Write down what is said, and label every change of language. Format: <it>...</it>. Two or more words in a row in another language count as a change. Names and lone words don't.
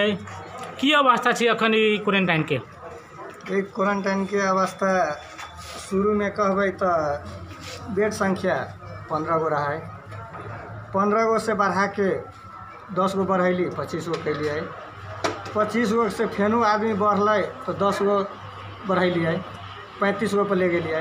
<mai>की अवस्था छै अखन ई क्वारेन्टाइन के? क्वारेन्टाइन के अवस्था शुरू में कहबै तो बेड संख्या 15 गो रहा है। 15 गो से बढ़ा के 10 गो बढ़ैली, 25 गो कैलिए। 25 गो से फेनू आदमी बढ़ल तो 10 गो बढ़ैलिए, 35 गो पर ले गेलिए।</mai>